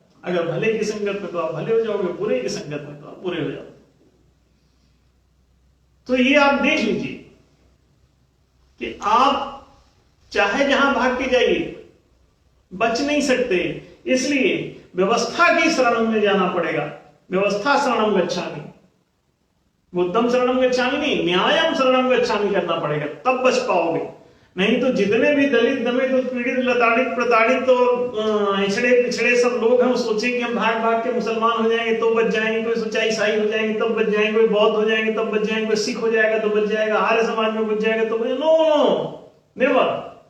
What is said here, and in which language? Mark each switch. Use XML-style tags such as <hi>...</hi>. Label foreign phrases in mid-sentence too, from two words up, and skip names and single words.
<hi>अगर भले की संगत में तो आप भले हो जाओगे, बुरे की संगत में तो आप बुरे हो जाओगे। तो ये आप देख लीजिए कि आप चाहे जहां भाग के जाइए बच नहीं सकते, इसलिए व्यवस्था की शरण में जाना पड़ेगा।</hi> <pi>व्यवस्था शरणम गच्छामि, बुद्धम शरणम गच्छामि नहीं, न्यायम शरणम गच्छामि</pi> <hi>करना पड़ेगा, तब बच पाओगे। नहीं तो जितने भी दलित दमित पीड़ित लताड़ित प्रताड़ित और हिचड़े पिछड़े सब लोग हैं, वो सोचे कि हम भाग भाग के मुसलमान हो जाएंगे तो बच जाएंगे, कोई सोचा ईसाई हो जाएंगे तब बच जाएंगे, कोई बौद्ध हो जाएंगे तब बच जाएंगे, कोई सिख हो जाएगा तो बच जाएगा, आर्य समाज में बच जाएगा तो</hi> <en>no, never.</en>